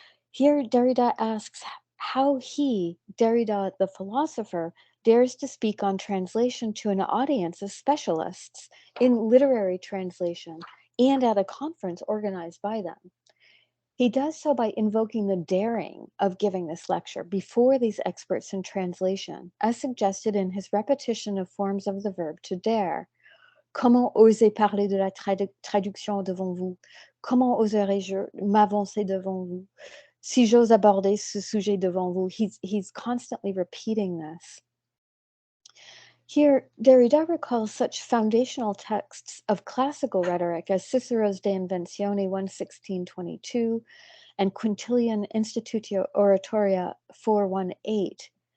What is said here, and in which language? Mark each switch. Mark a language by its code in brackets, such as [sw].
[en] Here, Derrida asks how he, Derrida the philosopher, dares to speak on translation to an audience of specialists in literary translation and at a conference organized by them. He does so by invoking the daring of giving this lecture before these experts in translation, as suggested in his repetition of forms of the verb to dare. [fr] Comment oser parler de la traduction devant vous? Comment oserais-je m'avancer devant vous? Si j'ose aborder ce sujet devant vous. [en] He's constantly repeating this. Here, Derrida recalls such foundational texts of classical rhetoric as Cicero's De Inventione 1:16-22 and Quintilian Institutio Oratoria 4.1.8.